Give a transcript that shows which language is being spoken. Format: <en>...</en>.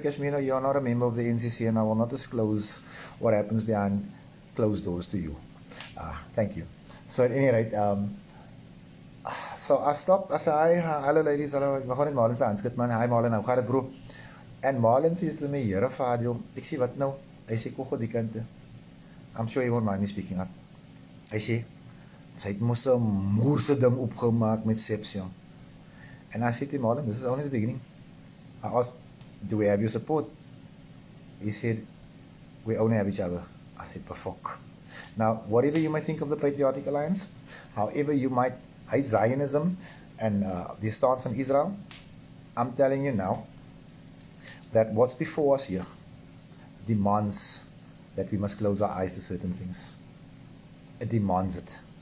<en>Kashmino, you are not a member of the NCC, and I will not disclose what happens behind closed doors to you. Thank you. So at any rate, so I stopped. I said, hi, hello ladies, hello.</en> <af>We gaan net Marlon se handskud man. Hi Marlon, hoe gaan dit bro? En Marlon sê to my, Here Fadiel. Ek sê wat nou? Hy sê kom gou die kant toe.</af> <en>I'm sure he won't mind me speaking up.</en> <af>Hy sê sy het mos 'n moerse ding opgemaak met Sepsion.</af> <en>And I said to Marlon, this is only the beginning. I asked, do we have your support? He said, we only have each other. I said, perfok. Now, whatever you might think of the Patriotic Alliance, however you might hate Zionism and the stance on Israel, I'm telling you now that what's before us here demands that we must close our eyes to certain things. It demands it.</en>